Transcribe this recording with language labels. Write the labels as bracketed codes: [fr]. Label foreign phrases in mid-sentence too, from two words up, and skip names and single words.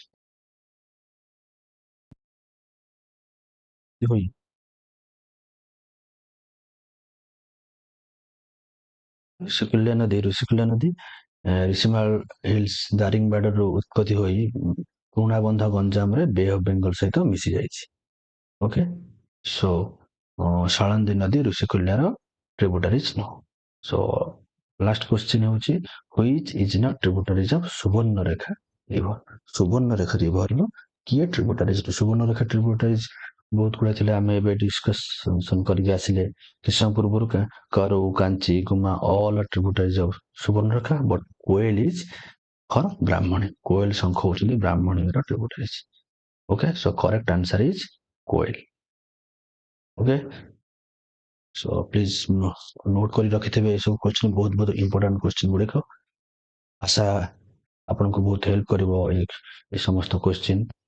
[or] ଋଷିକୁଲ୍ୟା ନଦୀ ଋଷିମାଳ ହିଲ୍ସ ଦାରିଙ୍ଗବାଡିରୁ ଉତ୍ପତ୍ତି ହୋଇ ପୁରୁଣାବନ୍ଧ ଗଞ୍ଜାମରେ ବେ ଅଫ ବେଙ୍ଗଲ ସହିତ ମିଶି ଯାଇଛି। [en] okay, so [or] ଶାଳନ୍ଦୀ ନଦୀ ଋଷିକୁଲ୍ୟାର ଟ୍ରିବ୍ୟୁଟାରିଜ ନୁହଁ। [en] so last question ହେଉଛି which is not tributaries of ସୁବର୍ଣ୍ଣରେଖା ରିଭର? [or] ସୁବର୍ଣ୍ଣରେଖା ରିଭରର କିଏ ଟ୍ରିବ୍ୟୁଟାରିଜ? ସୁବର୍ଣ୍ଣରେଖା ଟ୍ରିବ୍ୟୁଟାରିଜ ବହୁତ ଗୁଡା ଥିଲେ, ଆମେ ଏବେ ଡିସ୍କସନ କରିକି ଆସିଲେ କିଛି ସମୟ ପୂର୍ବରୁ। [en] କରଉ, କାଞ୍ଚି, ଗୁମା all are tributaries of ସୁବର୍ଣ୍ଣରେଖା, but କୋଏଲ is for ବ୍ରାହ୍ମଣୀ। [or] କୋଏଲ ଶଙ୍ଖ ହଉଛନ୍ତି ବ୍ରାହ୍ମଣୀର ଟ୍ରିବ୍ୟୁଟାରିଜ। [en] okay, so correct answer is Koel. okay, so please note [or] କରି ରଖିଥିବେ ଏସବୁ କ୍ୱେଶ୍ଚିନ୍, ବହୁତ [en] important question [or] ଗୁଡିକ। ଆଶା ଆପଣଙ୍କୁ ବହୁତ ହେଲ୍ପ କରିବ ଏ ସମସ୍ତ କ୍ୱେଶ୍ଚିନ୍।